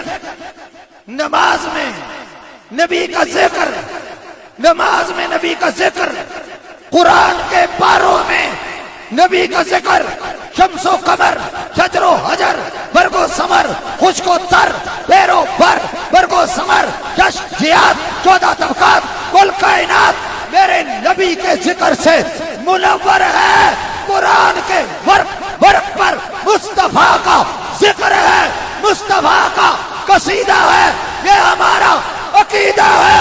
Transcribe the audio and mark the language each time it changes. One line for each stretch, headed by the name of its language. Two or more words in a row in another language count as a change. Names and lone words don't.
Urdu: نماز میں نبی کا ذکر، نماز میں نبی کا ذکر، قرآن کے پاروں میں نبی کا ذکر، شمس و قمر، شجر و حجر، برگ و ثمر، خشک و تر، پیر و پر، برگ و ثمر، جش جہاد، 14 طبقات، کل کائنات میرے نبی کے ذکر سے منور ہے۔ قرآن کے ورق پر مصطفیٰ کا ذکر ہے، مصطفیٰ کا قصیدہ ہے، یہ ہمارا عقیدہ ہے۔